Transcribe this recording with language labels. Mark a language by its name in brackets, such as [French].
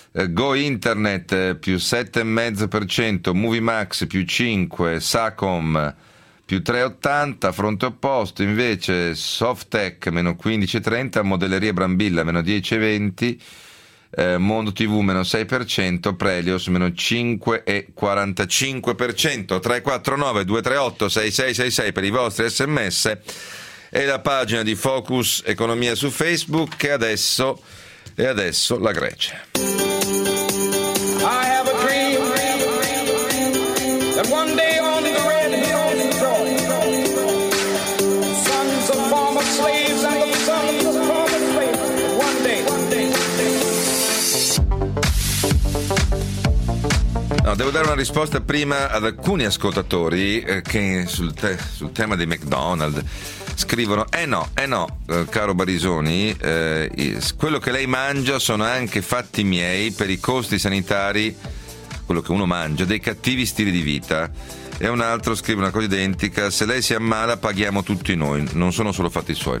[Italian] Go Internet più 7,5%, Movimax più 5%, Sacom più 3,80%, fronte opposto invece Softec meno 15,30%, Modelleria Brambilla meno 10,20%, Mondo TV meno 6%, Prelios meno 5,45%, 349-238-6666 per i vostri sms. E la pagina di Focus Economia su Facebook e adesso la Grecia. [English] I have a dream that one day on the red hills of Georgia, sons of former slaves and the sons of former slaves, one day. [Italian] No, devo dare una risposta prima ad alcuni ascoltatori che sul tema di McDonald's scrivono, caro Barisoni, quello che lei mangia sono anche fatti miei per i costi sanitari quello che uno mangia, dei cattivi stili di vita. E un altro scrive una cosa identica: se lei si ammala paghiamo tutti noi, non sono solo fatti suoi.